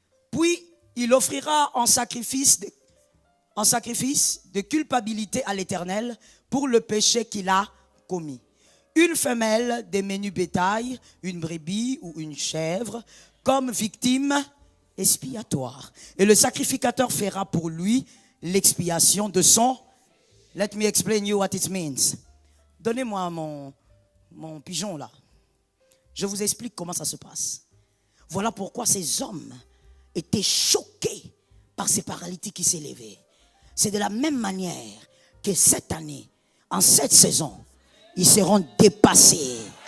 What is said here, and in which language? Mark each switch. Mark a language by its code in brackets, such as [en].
[fr] Puis il offrira en sacrifice de culpabilité à l'Éternel pour le péché qu'il a commis. Une femelle des menus bétail, une brebis ou une chèvre, comme victime expiatoire. Et le sacrificateur fera pour lui l'expiation de son... [en] Let me explain you what it means. [fr] Donnez-moi mon pigeon là. Je vous explique comment ça se passe. Voilà pourquoi ces hommes étaient choqués par ces paralytiques qui s'élevaient. C'est de la même manière que cette année, en cette saison, ils seront dépassés.